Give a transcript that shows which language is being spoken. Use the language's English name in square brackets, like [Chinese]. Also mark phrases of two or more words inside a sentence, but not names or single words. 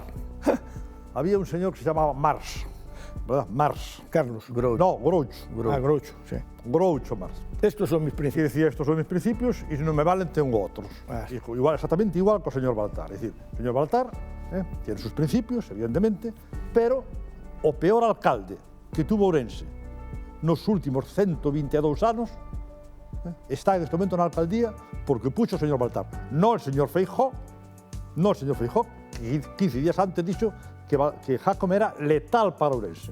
[Spanish] Había un señor que se llamaba Marx, ¿verdad? Marx. Carlos. Groucho. No, Groucho. Groucho, sí. Groucho Marx. Estos son mis Que principios. decía, estos son mis principios y si no me valen tengo otros. Dijo, exactamente igual que el señor Baltar. Es decir, el señor Baltar tiene sus principios, evidentemente, [Galician] pero o peor alcalde que tuvo Ourense nos últimos 122 anos está en este momento na alcaldía porque puxo o señor Baltar. [Spanish] No el señor Feijóo, [Galician] que 15 días antes dixo que Jácome era letal para Ourense.